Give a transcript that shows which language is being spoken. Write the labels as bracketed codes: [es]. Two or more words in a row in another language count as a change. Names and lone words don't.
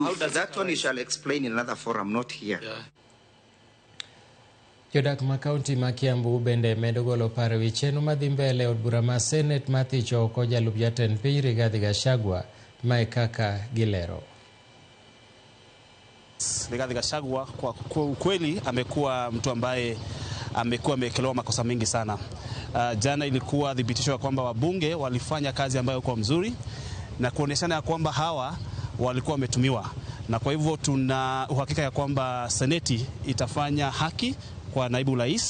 [en] How does that one you shall explain in another forum, not here. Yeah. [luo] Jodak ma kaunti ma KIAMBU bende medo golo paro wi chenro madhi mbele od bura ma Senate ma thicho ko jalup jatend piny Rigathi Gachagua ma kaka gilero. [sw] Rigathi Gachagua kwa ukweli amekuwa mtu ambaye amekuwa amekelewa makosa mengi sana. Jana ilikuwa dhibitisho kwamba wabunge walifanya kazi ambayo kwa mzuri na kuoneshana ya kwamba hawa walikuwa wametumiwa, na kwa hivyo tuna uhakika ya kwamba seneti itafanya haki kwa naibu rais.